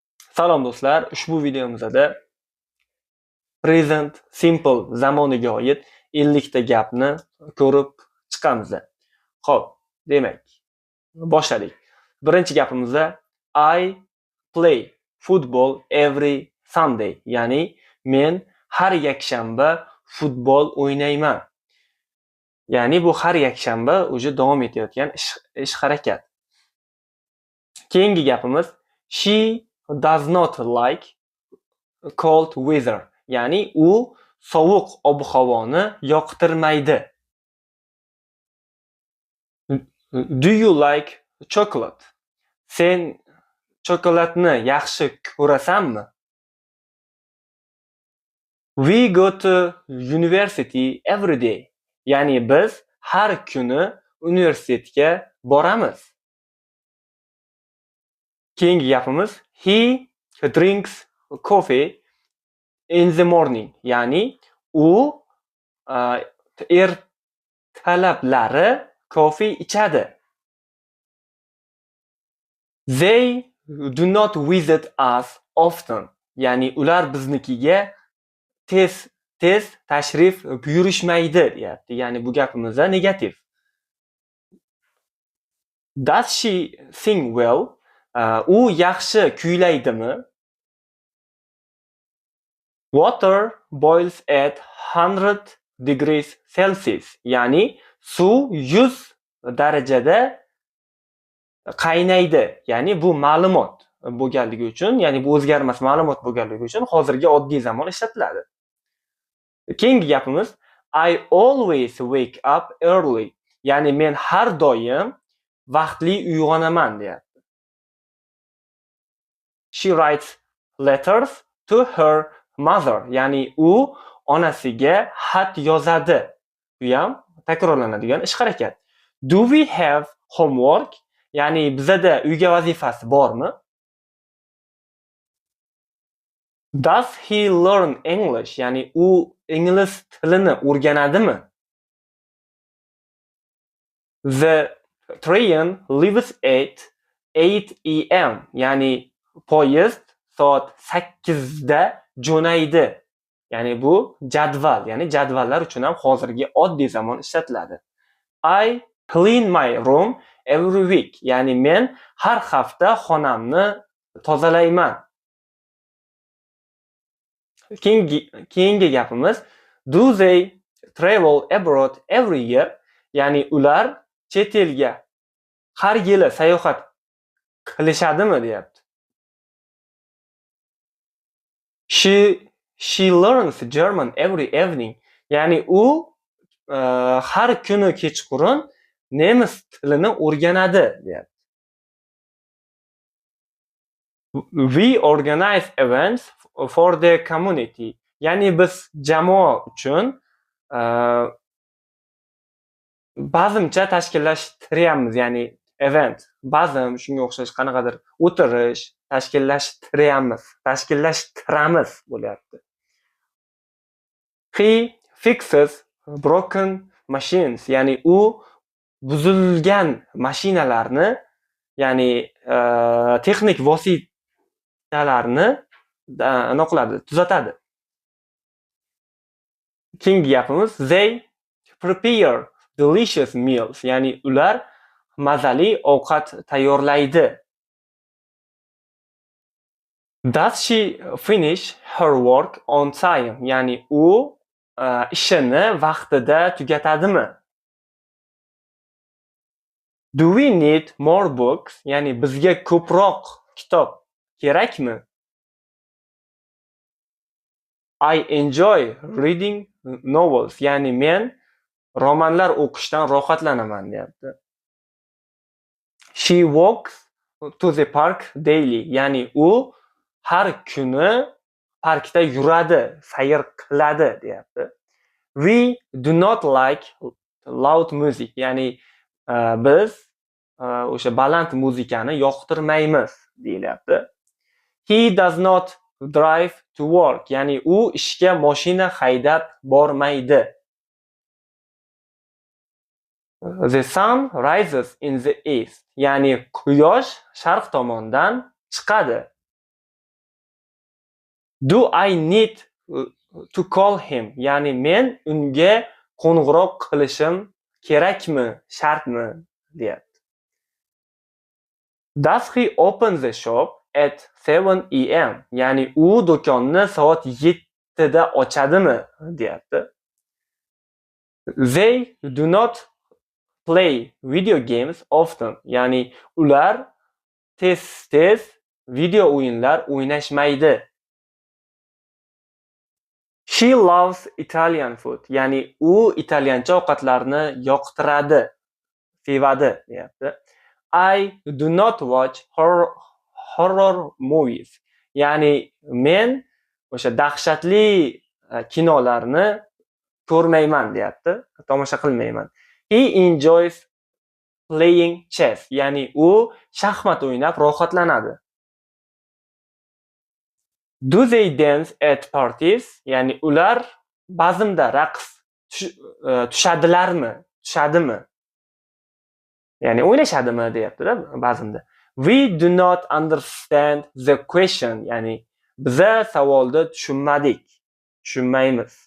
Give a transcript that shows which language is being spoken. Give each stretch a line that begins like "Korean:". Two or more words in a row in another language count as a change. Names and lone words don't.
Uzbek: Salom do'stlar, ushbu videomizda
English: present simple
Uzbek: zamoniga oid 50 ta gapni ko'rib chiqamiz. Xo'p, demak, boshladik. Birinchi gapimizda
English: I play football every Sunday,
Uzbek: ya'ni men har yakshanba futbol o'ynayman. Ya'ni bu har yakshanba o'zi davom etayotgan ish harakat. Keyingi gapimiz
English: she does not like cold weather,
Uzbek: ya'ni u sovuq ob-havoni yoqtirmaydi.
English: Do you like chocolate?
Uzbek: Sen chokoladni yaxshi ko'rasanmi?
English: We go to university every day,
Uzbek: ya'ni biz har kuni universitetga boramiz. Keyingi gapimiz
English: he drinks coffee in the morning,
Uzbek: ya'ni u ertalablari kofe ichadi.
English: They do not visit us often,
Uzbek: ya'ni ular biznikiga tez tashrif buyurishmaydi deyapti. Ya'ni bu gapimizda negativ.
English: Does she sing well?
Uzbek: U yaxshi kuylaydimi?
English: Water boils at 100 degrees Celsius,
Uzbek: ya'ni suv 100 darajada qaynaydi. Ya'ni bu ma'lumot bo'lganligi uchun, ya'ni bu o'zgarmas ma'lumot bo'lganligi uchun hozirgi oddiy zamon ishlatiladi. Keyingi gapimiz
English: I always wake up early,
Uzbek: ya'ni men har doim vaqtli uyg'onaman deyapti.
English: She writes letters to her mother,
Uzbek: ya'ni u onasiga xat yozadi. Bu ham takrorlanadigan ish harakat.
English: Do we have homework?
Uzbek: Ya'ni bizada uyga vazifasi bormi?
English: Does he learn English?
Uzbek: Ya'ni u ingliz tilini o'rganadimi?
English: The train leaves at 8 am,
Uzbek: ya'ni poyezd soat 8 da jo'naydi. Ya'ni bu jadval, ya'ni jadvallar uchun ham hozirgi oddiy zamon ishlatiladi.
English: I clean my room every week,
Uzbek: ya'ni men har hafta xonamni tozalayman. Keyingi gapimiz
English: do they travel abroad every year?
Uzbek: Ya'ni ular chet elga har yili sayohat qilishadimi deyapti.
English: She learns German every evening,
Uzbek: ya'ni u har kuni kechqurun nemis tilini o'rganadi deyapti.
English: We organize events for the community,
Uzbek: ya'ni biz jamoa uchun bazmcha tashkillashtiramiz, ya'ni event, bazm shunga o'xshash qanaqadir o'tirish tashkillashtiramiz bo'lyapti.
English: He fixes broken machines,
Uzbek: ya'ni u buzilgan mashinalarni, ya'ni texnik vositalarni nima qiladi, tuzatadi. Keyingi gapimiz
English: they prepare delicious meals,
Uzbek: ya'ni ular mazali ovqat tayyorlaydi.
English: Does she finish her work on time?
Uzbek: Ya'ni u ishini vaqtida tugatadimi?
English: Do we need more books?
Uzbek: Ya'ni bizga ko'proq kitob kerakmi?
English: I enjoy reading novels,
Uzbek: ya'ni men romanlar o'qishdan rohatlanaman deyapti.
English: She walks to the park daily,
Uzbek: ya'ni u har kuni parkda yuradi, sayr qiladi deyapti.
English: We do not like loud music,
Uzbek: ya'ni biz o'sha baland muzikani yoqtirmaymiz deyilyapti.
English: He does not drive to work,
Uzbek: ya'ni u ishga mashina haydab bormaydi.
English: The sun rises in the east,
Uzbek: ya'ni quyosh sharq tomondan chiqadi.
English: Do I need to call him?
Uzbek: Ya'ni men unga qo'ng'iroq qilishim kerakmi, shartmi, deyapti.
English: Does he open the shop at 7 am?
Uzbek: Ya'ni u do'konni soat 7 da ochadimi, deyapti.
English: They do not play video games often.
Uzbek: Ya'ni ular tez video o'yinlar o'ynashmaydi.
English: She loves Italian food.
Uzbek: Ya'ni u italyancha ovqatlarni yoqtiradi, sevadi, deyapti.
English: I do not watch horror movies.
Uzbek: Ya'ni men o'sha dahshatli kinolarni ko'rmayman, deyapti. Tomosha qilmayman.
English: He enjoys playing chess.
Uzbek: Ya'ni u shaxmat o'ynab rohatlanadi.
English: Do they dance at parties?
Uzbek: Ya'ni ular bazmda raqs tushadilarmi? Tushadimi? Ya'ni o'ynashadimi, deyapti-da bazmda.
English: We do not understand the question.
Uzbek: Ya'ni biza savolni tushunmaymiz.